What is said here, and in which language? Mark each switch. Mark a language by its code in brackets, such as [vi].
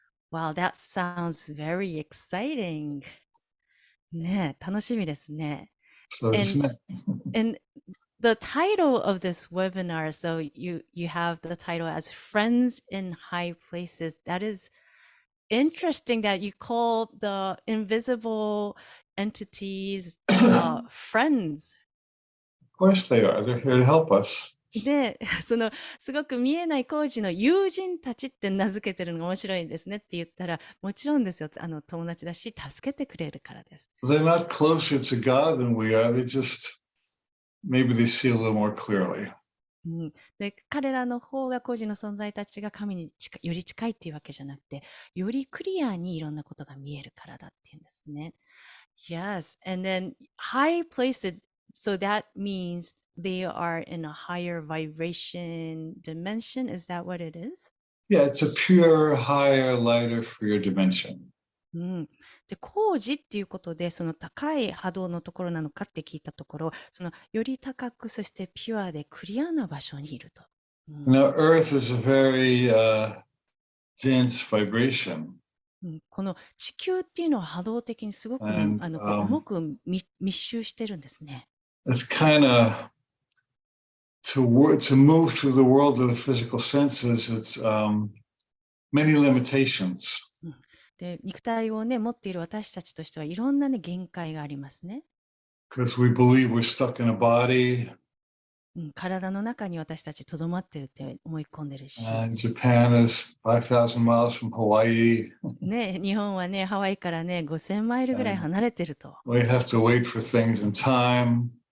[en] Wow, that sounds very exciting. [ja] ね、楽しみですね。 [en] And the title of this webinar, so you have the title as Friends in High Places. That is interesting that you call the invisible entities friends. Of course they are. They're here to help us. [ja] で、すごく見えない工事の友人たちって名付けてるのが面白いですねって言ったら、もちろんですよ。友達だし、助けてくれるからです。 [en] They're not closer to God than we are. They just, maybe they see a little more clearly. [ja] で、彼らの方が工事の存在たちが神により近いっていうわけじゃなくて、よりクリアにいろんなことが見えるからだっていうんですね。 [en] Yes, and then high places, so that means they are in a higher vibration dimension. Is that what it is? Yeah, it's a pure, higher, lighter, freer dimension. [ja] で、工事っていうことで、その高い波動のところなのかって聞いたところ、より高く、そしてピュアでクリアな場所にいると。 [en] Now, Earth is a very dense vibration. [ja] この地球っていうのは波動的にすごくね、重く密集してるんですね。 [en] It's kind of to move through the world of the physical senses. It's many limitations. [ja] で、肉体をね、持っている私たちとしてはいろんなね、限界がありますね。 [en] Because we believe we're stuck in a body. [ja] 体の中に私たちとどまってるって思い込んでるし、 [en] And Japan is 5,000 miles from Hawaii. [ja] ね、日本はね、ハワイからね、5000マイルぐらい [en] And [ja] 離れてると。 [en] we have to wait for things in time.